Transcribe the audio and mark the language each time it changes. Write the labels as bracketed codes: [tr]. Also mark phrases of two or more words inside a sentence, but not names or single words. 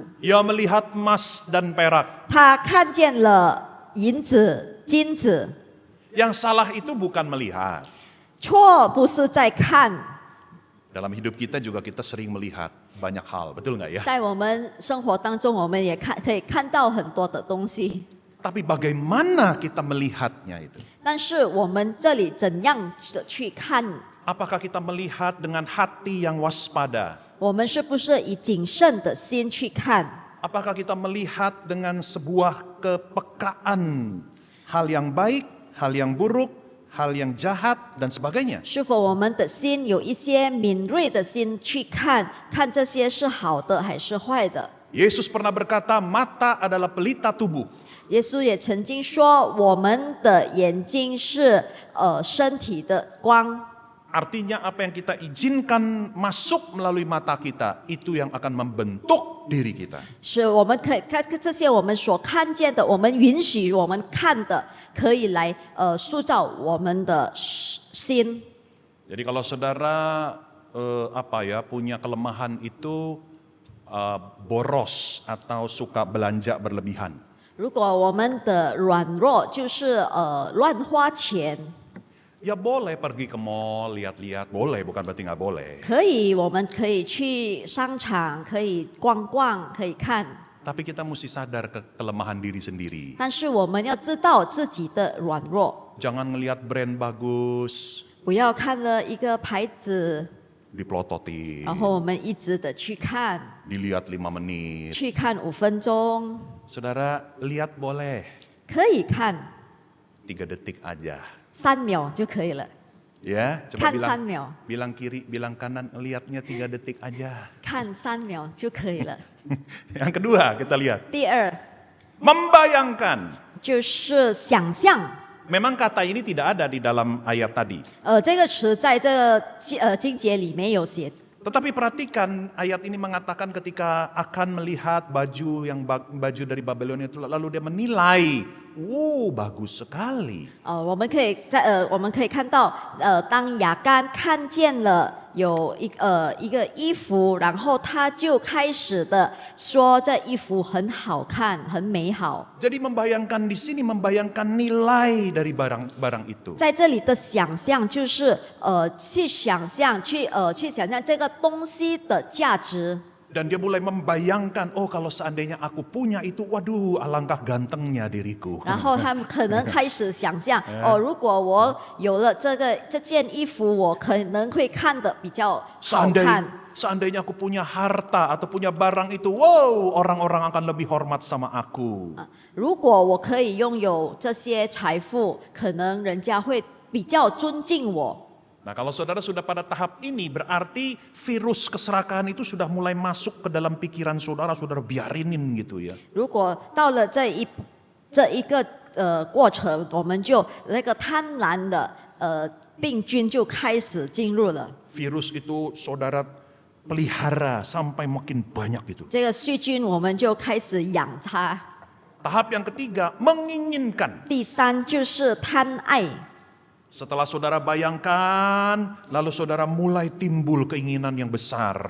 [id] Ia melihat emas dan perak. [zh] 他看见了银子、金子。 [id] Yang salah itu bukan melihat. [zh] 错不是在看， [id] Dalam hidup kita juga kita sering melihat banyak hal, betul nggak ya? [zh] 在我们生活当中，我们也可以看到很多的东西。 [id] Tapi bagaimana kita melihatnya itu? [zh] 但是我们这里怎样的去看？ [id] Apakah kita melihat dengan hati yang waspada? [zh] 我们是不是以谨慎的心去看？ [id] Apakah kita melihat dengan sebuah kepekaan hal yang baik, hal yang buruk, hal yang jahat dan sebagainya? [zh] 是否我们的心有一些敏锐的心去看，看这些是好的还是坏的？ [id] Yesus pernah berkata, mata adalah pelita tubuh. [zh] 耶稣也曾经说，我们的眼睛是身体的光。 [id] Artinya apa yang kita izinkan masuk melalui mata kita, itu yang akan membentuk diri kita. [zh] 是我们可以看这些我们所看见的，我们允许我们看的，可以来塑造我们的心。 [id] Jadi kalau saudara punya kelemahan itu boros atau suka belanja berlebihan. [zh] 如果我们的软弱就是乱花钱， [id] Ya boleh pergi ke mall, lihat-lihat, boleh, bukan berarti nggak boleh. [zh] 可以，我们可以去商场，可以逛逛，可以看。 [id] Tapi kita mesti sadar kelemahan diri sendiri. [zh] 但是我们要知道自己的软弱， [id] Jangan ngelihat brand bagus, [zh] 不要看了一个牌子， [id] diplototin, [zh] 然后我们一直的去看， [id] dilihat 5 menit. [zh] 去看5分钟， [id] Saudara, lihat boleh, [zh] 可以看 [id] 3 detik aja. [zh] 3 秒就可以了， [id] Ya, coba [zh] 看3秒， [id] bilang kiri, bilang kanan, lihatnya 3 detik aja. [zh] 看3秒就可以了。 [id] Yang kedua kita lihat, [zh] 第二， [id] membayangkan. [zh] 就是想象。 [id] Memang kata ini tidak ada di dalam ayat tadi. [zh] 这个词在这个经节里没有写， [id] Tetapi perhatikan ayat ini mengatakan ketika akan melihat baju dari Babilonia itu lalu dia menilai, wow bagus sekali. [zh] 我们可以看到，当亚干看见了有一个衣服，然后他就开始的说这衣服很好看，很美好。 [id] Jadi membayangkan di sini membayangkan nilai dari barang itu. [zh] 在这里的想象就是去想象这个东西的价值。 [id] Dan dia mulai membayangkan, oh kalau seandainya aku punya itu, waduh alangkah gantengnya diriku. [zh] 然后他们可能开始想象，如果我有了这件衣服，我可能会看得比较好看。 [id] Seandainya aku punya harta atau punya barang itu, wow orang-orang akan lebih hormat sama aku. [zh] 如果我可以拥有这些财富，可能人家会比较尊敬我。 [id] Nah kalau saudara sudah pada tahap ini berarti virus keserakahan itu sudah mulai masuk ke dalam pikiran saudara, saudara biarinin gitu ya. [zh] 如果到了这一个过程，我们就那个贪婪的病菌就开始进入了。 [id] Virus itu saudara pelihara sampai makin banyak gitu. [zh] 这个细菌我们就开始养它。 [id] Tahap yang ketiga menginginkan. [zh] 第三就是贪爱。 [id] Setelah saudara bayangkan, lalu saudara mulai timbul keinginan yang besar.